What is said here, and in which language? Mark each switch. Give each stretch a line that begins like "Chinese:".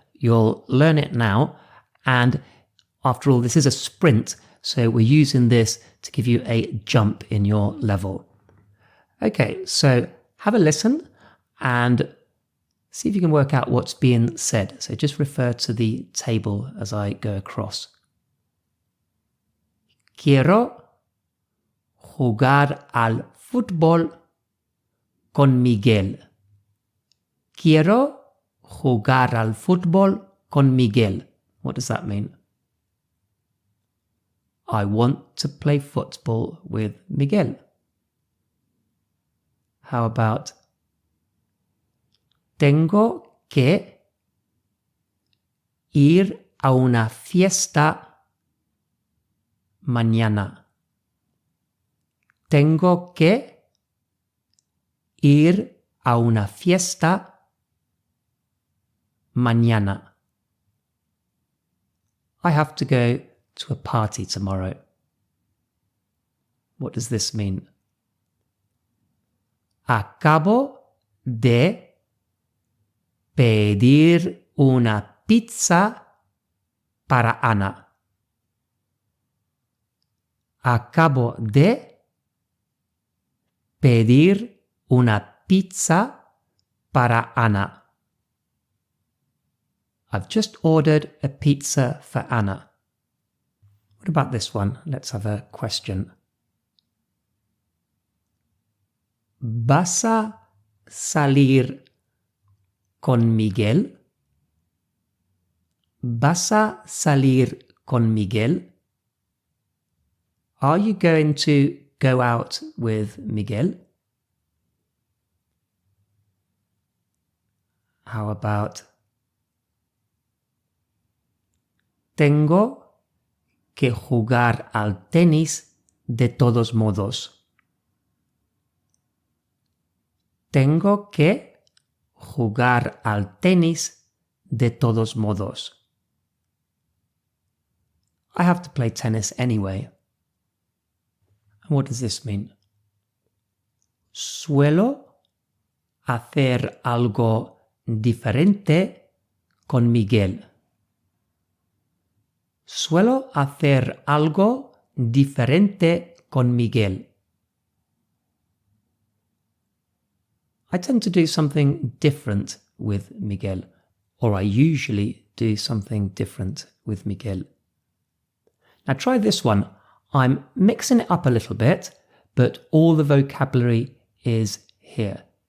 English: You'll learn it now. And after all, this is a sprint, so we're using this to give you a jump in your level. Okay, so have a listen and see if you can work out what's being said. So just refer to the table as I go across.
Spanish: Quiero jugar al fútbol con Miguel. Quiero jugar al fútbol con Miguel.
English: What does that mean? I want to play football with Miguel. How about
Spanish: tengo que ir a una fiesta mañana. Tengo que ir a una fiesta mañana.
English: I have to go to a party tomorrow. What does this mean?
Spanish: Acabo de pedir una pizza para Ana. Acabo de pedir una pizza para Ana.
English: I've just ordered a pizza for Anna. What about this one? Let's have a question.
Spanish: ¿Vas a salir con Miguel? ¿Vas a salir con Miguel?
English: Are you going to go out with Miguel? How about
Spanish: tengo que jugar al tenis de todos modos. Tengo que jugar al tenis de todos modos.
English: I have to play tennis anyway. And what does this mean?
Spanish: Suelo hacer algo diferente con Miguel. Suelo hacer algo diferente con Miguel.
English: I tend to do something different with Miguel, or I usually do something different with Miguel. Now try this one. I'm mixing it up a little bit, but all the vocabulary is here.